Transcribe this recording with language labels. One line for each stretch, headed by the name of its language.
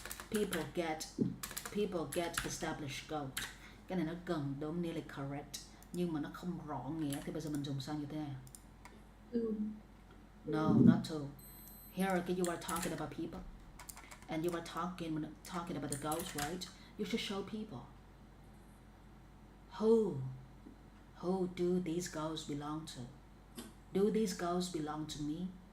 English: People get established goal.
Vietnamese: Cái này nó gần đúng,
English: nearly correct,
Vietnamese: nhưng mà nó không rõ nghĩa thì bây giờ mình dùng sao như thế này?
English: No, not to. Here, you are talking about people, and you are talking about the goals, right? You should show people who do these goals belong to. Do these goals belong to me?